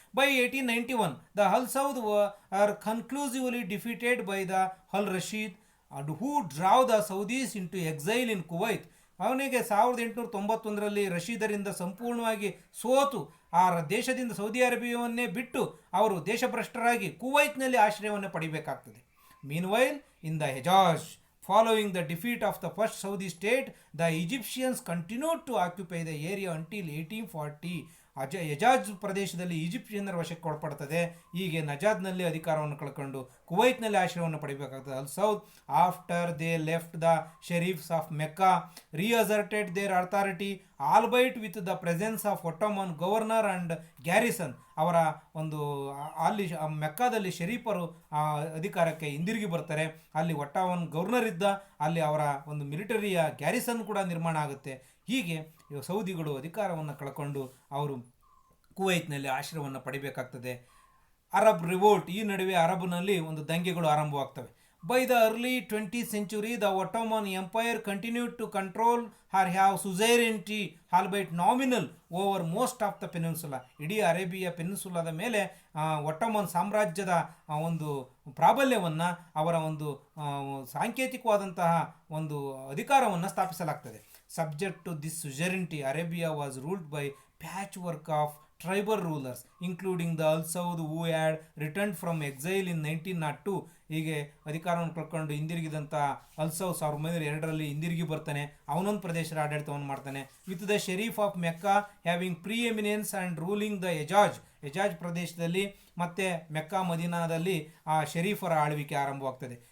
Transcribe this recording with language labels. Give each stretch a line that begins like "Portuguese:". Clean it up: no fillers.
English: By 1891 the Al Saud are conclusively defeated by the Al Rashid and who drove the Saudis into exile in Kuwait.
Kannada: ಅವನಿಗೆ 1891ರಲ್ಲಿ ರಶೀದರಿಂದ ಸಂಪೂರ್ಣವಾಗಿ ಸೋತು ಆ ದೇಶದಿಂದ ಸೌದಿ ಅರೇಬಿಯಾವನ್ನೇ ಬಿಟ್ಟು ಅವರು ದೇಶಭ್ರಷ್ಟರಾಗಿ ಕುವೈತ್ನಲ್ಲಿ ಆಶ್ರಯವನ್ನು ಪಡಿಬೇಕಾಗ್ತದೆ.
English: Meanwhile in the Hejaz, following the defeat of the first Saudi state, the Egyptians continued to occupy the area until 1840.
Kannada: ಯಜಾಜ್ ಪ್ರದೇಶದಲ್ಲಿ ಈಜಿಪ್ಟಿಯನ್ನರ ವಶಕ್ಕೆ ಒಳಪಡ್ತದೆ. ಹೀಗೆ ನಜಾದ್ನಲ್ಲಿ ಅಧಿಕಾರವನ್ನು ಕಳ್ಕೊಂಡು ಕುವೈತ್ನಲ್ಲಿ ಆಶ್ರಯವನ್ನು ಪಡಿಬೇಕಾಗ್ತದೆ.
English: Al Saud after they left the Sharifs of Mecca reasserted their authority albeit with the presence of Ottoman governor and garrison.
Kannada: ಅವರ ಒಂದು ಅಲ್ಲಿ ಮೆಕ್ಕಾದಲ್ಲಿ ಶರೀಫರು ಅಧಿಕಾರಕ್ಕೆ ಹಿಂದಿರುಗಿ ಬರ್ತಾರೆ. ಅಲ್ಲಿ ಒಟ್ಟೋಮನ್ ಗವರ್ನರ್ ಇದ್ದ, ಅಲ್ಲಿ ಅವರ ಒಂದು ಮಿಲಿಟರಿಯ ಗ್ಯಾರಿಸನ್ ಕೂಡ ನಿರ್ಮಾಣ ಆಗುತ್ತೆ. ಹೀಗೆ ಸೌದಿಗಳು ಅಧಿಕಾರವನ್ನು ಕಳ್ಕೊಂಡು ಅವರು ಕುವೈತ್ನಲ್ಲಿ ಆಶ್ರಯವನ್ನು ಪಡಿಬೇಕಾಗ್ತದೆ.
English: Arab revolt,
Kannada: ಈ ನಡುವೆ ಅರಬ್ನಲ್ಲಿ ಒಂದು ದಂಗೆಗಳು ಆರಂಭವಾಗ್ತವೆ.
English: By the early 20th century, the Ottoman empire continued to control or have suzerainty albeit nominal over most of the peninsula.
Kannada: ಇಡೀ ಅರೇಬಿಯಾ ಪೆನಿನ್ಸುಲಾದ ಮೇಲೆ ಒಟ್ಟೋಮನ್ ಸಾಮ್ರಾಜ್ಯದ ಒಂದು ಪ್ರಾಬಲ್ಯವನ್ನು, ಅವರ ಒಂದು ಸಾಂಕೇತಿಕವಾದಂತಹ ಒಂದು ಅಧಿಕಾರವನ್ನು ಸ್ಥಾಪಿಸಲಾಗ್ತದೆ.
English: Subject to this suzerainty, Arabia was ruled by patchwork of tribal rulers, including the Al Saud who had returned from exile in 1902.
Kannada: ಹೀಗೆ ಅಧಿಕಾರವನ್ನು ಕಳ್ಕೊಂಡು ಹಿಂದಿರುಗಿದಂಥ ಅಲ್ ಸೌದ್ 1902ರಲ್ಲಿ ಹಿಂದಿರುಗಿ ಬರ್ತಾನೆ. ಅವನೊಂದು ಪ್ರದೇಶದ ಆಡಳಿತವನ್ನು ಮಾಡ್ತಾನೆ.
English: with the Sharif of Mecca having preeminence and ruling the Hejaz
Kannada: ಪ್ರದೇಶದಲ್ಲಿ ಮತ್ತು ಮೆಕ್ಕಾ ಮದೀನಾದಲ್ಲಿ ಆ ಶರೀಫರ ಆಳ್ವಿಕೆ ಆರಂಭವಾಗ್ತದೆ.